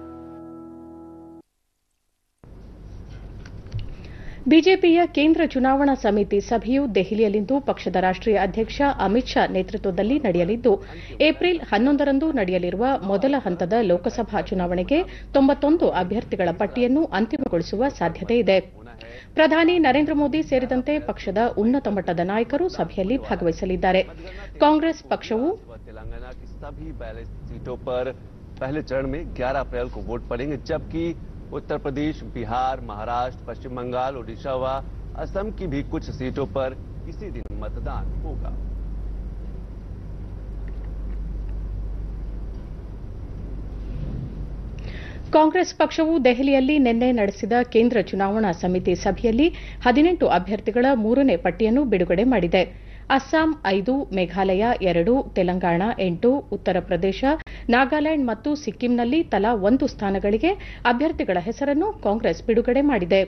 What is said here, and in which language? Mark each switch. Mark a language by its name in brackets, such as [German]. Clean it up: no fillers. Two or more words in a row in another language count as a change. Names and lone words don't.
[Kannada] ಬಿಜೆಪಿಯ ಕೇಂದ್ರ ಚುನಾವಣಾ ಸಮಿತಿ ಸಭೆಯು ದೆಹಲಿಯಲ್ಲಿಂದು ಪಕ್ಷದ ರಾಷ್ಟ್ರೀಯ ಅಧ್ಯಕ್ಷ ಅಮಿತ್ ಶಾ ನೇತೃತ್ವದಲ್ಲಿ ನಡೆಯಲಿದ್ದು, ಏಪ್ರಿಲ್ 11ರಂದು ನಡೆಯಲಿರುವ ಮೊದಲ ಹಂತದ ಲೋಕಸಭಾ ಚುನಾವಣೆಗೆ 91 ಅಭ್ಯರ್ಥಿಗಳ ಪಟ್ಟಿಯನ್ನು ಅಂತಿಮಗೊಳಿಸುವ ಸಾಧ್ಯತೆ ಇದೆ. ಪ್ರಧಾನಿ ನರೇಂದ್ರ ಮೋದಿ ಸೇರಿದಂತೆ ಪಕ್ಷದ ಉನ್ನತ ಮಟ್ಟದ ನಾಯಕರು ಸಭೆಯಲ್ಲಿ ಭಾಗವಹಿಸಲಿದ್ದಾರೆ. ಕಾಂಗ್ರೆಸ್ ಪಕ್ಷವು [Hindi] पहले चरण में 11 अप्रैल को वोट पड़ेंगे, जबकि उत्तर प्रदेश, बिहार, महाराष्ट्र, पश्चिम बंगाल, ओडिशा व असम की भी कुछ सीटों पर इसी दिन मतदान होगा. [Kannada] ಕಾಂಗ್ರೆಸ್ ಪಕ್ಷವು ದೆಹಲಿಯಲ್ಲಿ ನಿನ್ನೆ ನಡೆಸಿದ ಕೇಂದ್ರ ಚುನಾವಣಾ ಸಮಿತಿ ಸಭೆಯಲ್ಲಿ 18 ಅಭ್ಯರ್ಥಿಗಳ 3ನೇ ಪಟ್ಟಿಯನ್ನು ಬಿಡುಗಡೆ ಮಾಡಿದೆ. ಅಸ್ಸಾಂ 5, ಮೇಘಾಲಯ 2, ತೆಲಂಗಾಣ 8, ಉತ್ತರ ಪ್ರದೇಶ, ನಾಗಾಲ್ಯಾಂಡ್ ಮತ್ತು ಸಿಕ್ಕಿಂನಲ್ಲಿ ತಲಾ 1 ಸ್ಥಾನಗಳಿಗೆ ಅಭ್ಯರ್ಥಿಗಳ ಹೆಸರನ್ನು ಕಾಂಗ್ರೆಸ್ ಬಿಡುಗಡೆ ಮಾಡಿದೆ.